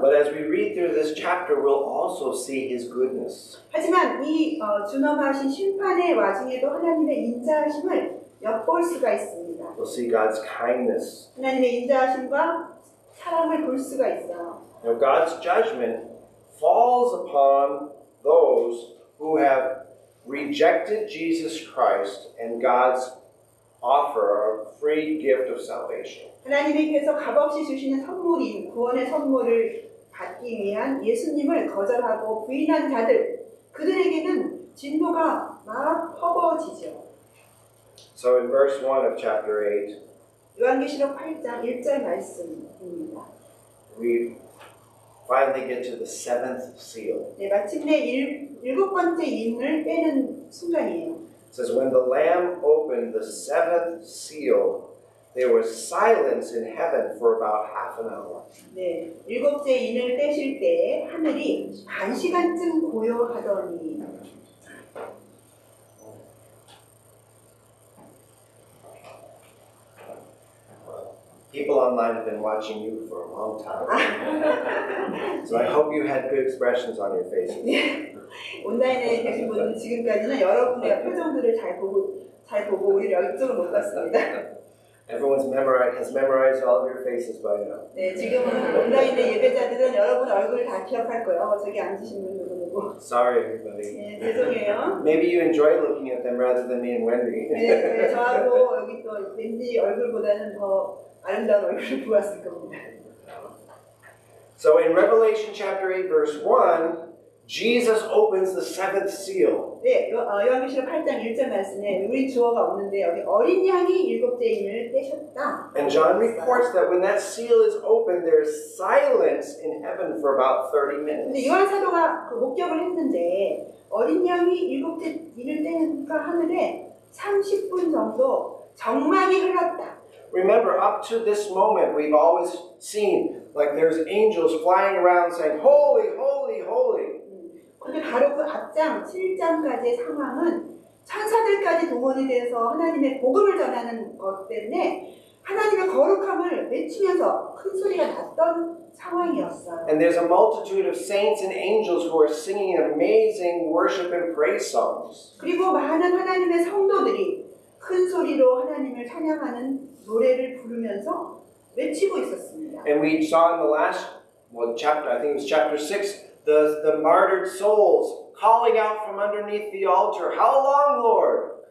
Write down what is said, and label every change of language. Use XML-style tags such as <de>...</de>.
<en>But as we read through this chapter, we'll also see His goodness.</en> <ko>하지만 이 준엄하신 심판의 와중에도 하나님의 인자하심을 엿볼 수가 있습니다.</ko> <en>We'll see God's kindness.</en> <ko>하나님의 인자하심과 사랑을 볼 수가 있어요.</ko> <en>Now, God's judgment falls upon those who have rejected Jesus Christ and God's offer of free gift of salvation.</en> <ko>하나님께서 값없이 주시는 선물인 구원의 선물을 받기 위한 예수님을 거절하고 부인한 자들, 그들에게는 진노가 막 퍼부어지죠.</ko> <en>So in verse 1 of chapter 8,</en> <ko>요한계시록 8장 1절 말씀입니다.</ko> <en>we finally get to the seventh seal.</en> <ko>네, 마침내 일곱 번째 인을 빼는 순간이에요.</ko> <en>It says, when the Lamb opened the seventh seal, there was silence in heaven for about half an hour.</en> <ko>네, 일곱째 인을 떼실 때 하늘이 반 시간쯤 고요하더니.</ko> <en>People online have been watching you for a long time. So I hope you had good expressions on your faces.</en> <ko>온라인에 계신 분은 지금까지는 여러분의 표정들을 잘 보고 우리를 이쪽을 못 봤습니다.</ko> <en>Everyone's has memorized all of your faces by now.</en> <ko>네, 지금은 온라인의 예배자들은 여러분 얼굴을 다 기억할 거예요. 저기 앉으신 분 누구누구.</ko> <en>Sorry, everybody.</en> <ko>네, 죄송해요.</ko> <en>Maybe you enjoy looking at them rather than me and Wendy.</en> <ko>네, 저하고 여기 또 왠지 얼굴보다는 더 아름다운 얼굴을 보았을 겁니다.</ko> <en>So in Revelation chapter 8, verse 1, Jesus opens the seventh seal.</en> <ko>네, 요한계시록 8장 1절 말씀에 우리 주어가 없는데 여기 어린 양이 일곱째 인을 떼셨다.</ko> <en>And John reports that when that seal is opened, there's silence in heaven for about 30</en> <ko>근데</ko> <en>minutes.</en> <ko>요한 사도가 그 목격을 했는데 어린 양이 일곱째 인을 떼니까 하늘에 30분 정도 정막이 흘렀다.</ko> <en>Remember, up to this moment, we've always seen like there's angels flying around saying, Holy, holy, holy.</en> <ko>근데 바로 그 앞장 7장까지의 상황은 천사들까지 동원이 돼서 하나님의 복음을 전하는 것 때문에 하나님의 거룩함을 외치면서 큰 소리가 났던 상황이었어요.</ko> <en>And there's a multitude of saints and angels who are singing amazing worship and praise songs.</en> <ko>그리고 많은 하나님의 성도들이 큰 소리로 하나님을 찬양하는 노래를 부르면서 외치고 있었습니다.</ko> <en>And we saw in the last chapter, I think it was chapter 6, the martyred souls calling out from underneath the altar, How long, Lord?</en>